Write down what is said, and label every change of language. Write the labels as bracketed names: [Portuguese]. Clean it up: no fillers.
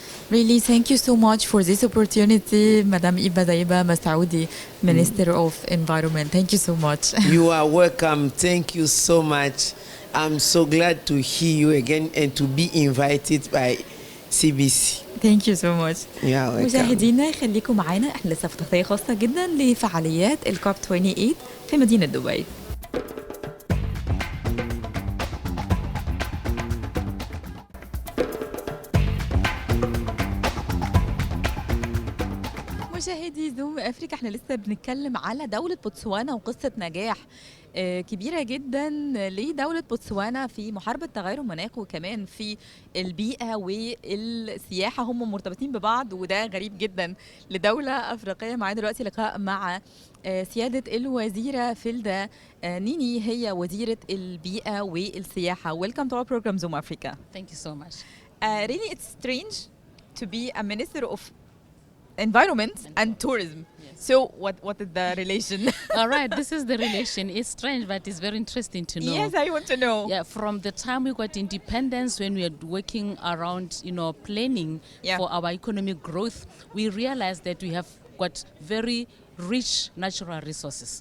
[English] Really, thank you so much for this opportunity, Madam Iba Daiba Masaoudi, Minister of Environment. Thank you so much. You are welcome. Thank you so much. I'm so glad to hear you again and to be invited by CBC. Thank you so much. [Arabic] مشاهدينا خليكم معنا، احنا لسه في تغطية خاصة جدا لفعاليات الكوب 28 في مدينة دبي. مشاهدي زوم افريقيا، احنا لسه بنتكلم على دولة بوتسوانا وقصة نجاح كبيرة جدا لدولة بوتسوانا في محاربة تغير المناخ، وكمان في البيئة والسياحة هم مرتبطين ببعض، وده غريب جدا لدولة أفريقية. معايا دلوقتي لقاء مع سيادة الوزيرة فيلدا نيني، هي وزيرة البيئة والسياحة. [English] Welcome to our program Zoom Africa. Thank you so much. Really, it's strange to be a minister of environment and tourism. Yes. So what is the relation? All right, this is the relation. It's strange, but it's very interesting to know. Yes, I want to know. Yeah, from the time we got independence, when we are working around, planning for our economic growth, we realized that we have got very rich natural resources.